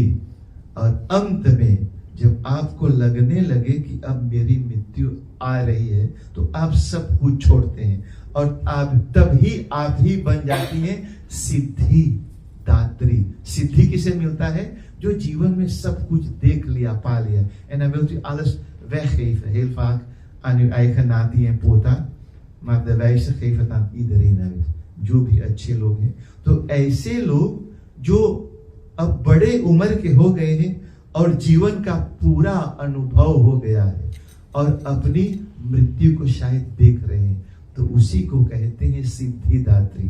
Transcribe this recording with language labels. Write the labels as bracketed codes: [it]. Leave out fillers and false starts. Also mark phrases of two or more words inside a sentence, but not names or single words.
[hi] और अंत में जब आपको लगने लगे कि अब मेरी मृत्यु आ रही है, तो आप सब कुछ छोड़ते हैं और आप ही बन जाती हैं सिद्धि दात्री. सिद्धि किसे मिलता है? जो जीवन में सब कुछ देख लिया, पा लिया. [nl] En dan wilt u alles weggeven, heel vaak aan uw eigen natie en pota, maar de wijze geeft het aan iedereen uit. [hi] जो भी अच्छे लोग हैं। तो ऐसे लोग जो अब बड़े उम्र के हो गए हैं और जीवन का पूरा अनुभव हो गया है और अपनी मृत्यु को शायद देख रहे हैं, तो उसी को कहते हैं सिद्धिदात्री।